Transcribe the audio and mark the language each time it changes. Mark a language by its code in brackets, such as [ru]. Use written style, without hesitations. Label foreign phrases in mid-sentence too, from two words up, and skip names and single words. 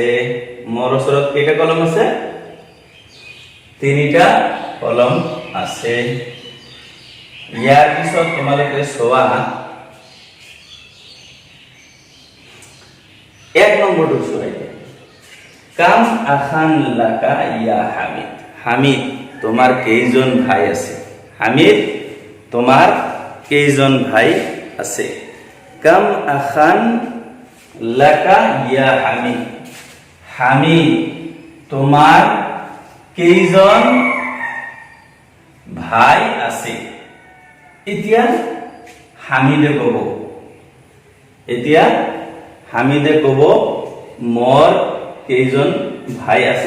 [as] মোৰ ওচৰত কেইটা কলম আছে? 3টা কলম আছে। ইয়াৰ পিছত তোমালোকে চোৱা 1 নম্বৰটো চোৱা। [ar] كم أخا لك يا حميد, [as] হামিদ তোমার কেইজন ভাই আছে? হামিদ তোমার কেইজন ভাই আছে? [ar] كم أخا لك يا حميد, [as] হামিদ তোমার কেইজন ভাই আছে। এতিয়া হামিদে কব, এতিয়া হামিদে কব মোৰ কেইজন ভাই আছে।